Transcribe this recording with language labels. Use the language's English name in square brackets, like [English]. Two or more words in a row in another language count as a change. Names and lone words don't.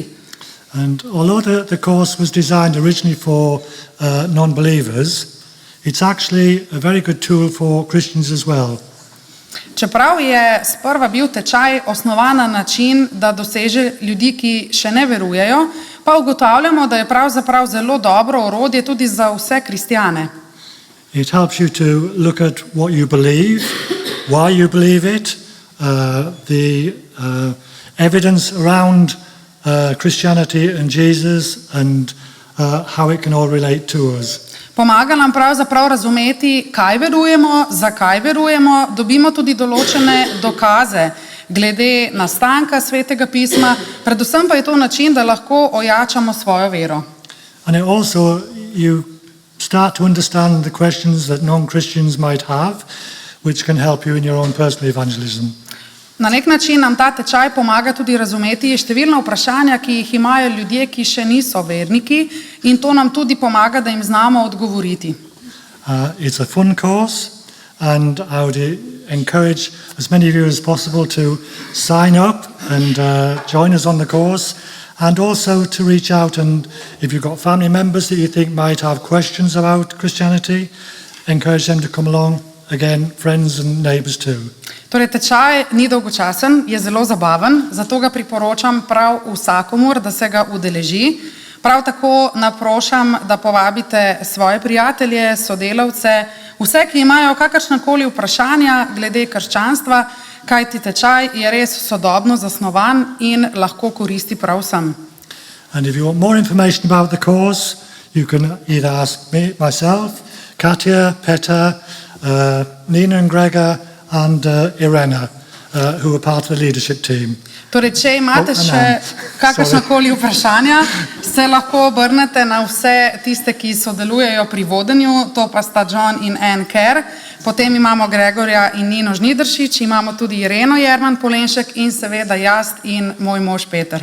[English] And although the course was designed originally for non-believers, it's actually a very good tool for Christians as well. [Slovenian] Čeprav je sprva bil tečaj osnovan na način, da doseže ljudi, ki še ne verujejo, pa ugotavljamo, da je pravzaprav zelo dobro orodje tudi za vse kristjane. [English] It helps you to look at what you believe, why you believe it, the evidence around Christianity and Jesus, and how it can all relate to us. [Slovenian] Pomaga nam pravzaprav razumeti, kaj verujemo, zakaj verujemo, dobimo tudi določene dokaze glede nastanka Svetega pisma, predvsem pa je to način, da lahko ojačamo svojo vero. [English] And it also, you start to understand the questions that non-Christians might have, which can help you in your own personal evangelism. [Slovenian] Na nek način nam ta tečaj pomaga tudi razumeti številna vprašanja, ki jih imajo ljudje, ki še niso verniki, in to nam tudi pomaga, da jim znamo odgovoriti. [English] It's a fun course, and I would encourage as many of you as possible to sign up and join us on the course, and also to reach out, and if you've got family members that you think might have questions about Christianity, encourage them to come along. Again, friends and neighbors too. [Slovenian] Torej, tečaj ni dolgočasen, je zelo zabaven, zato ga priporočam prav vsakomur, da se ga udeleži. Prav tako naprošam, da povabite svoje prijatelje, sodelavce, vse, ki imajo kakršnakoli vprašanja glede krščanstva, kajti tečaj je res sodobno zasnovan in lahko koristi prav vsem. [English] And if you want more information about the course, you can either ask me, myself, Katja, Peter, Nina and Gregor, and Irena, who are part of the leadership team. [Slovenian] Torej, če imate še kakršnakoli vprašanja, se lahko obrnete na vse tiste, ki sodelujejo pri vodenju, to pa sta John in Ann Kerr, potem imamo Gregorja in Nino Žnidaršič, imamo tudi Ireno Jerman Polenšek in seveda jaz in moj mož Peter.